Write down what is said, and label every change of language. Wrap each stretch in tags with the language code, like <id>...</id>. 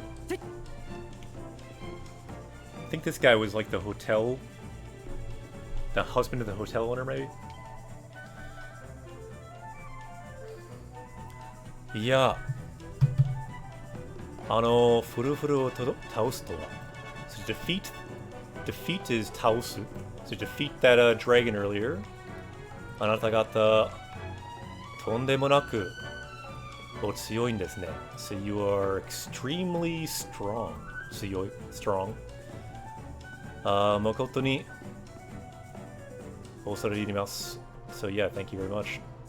<en>I think this guy was like the husband of the hotel owner, maybe? Yeah.</en> <ja>フルフルを倒すとは。</ja> <en>So defeat is 倒す. So defeat that dragon earlier.</en> <ja>あなた方とんでもなくお強いんですね.</ja> <en>So you are extremely strong.</en> <ja>強い strong. 誠に恐れ入ります.</ja> <en>So yeah, thank you very much.</en>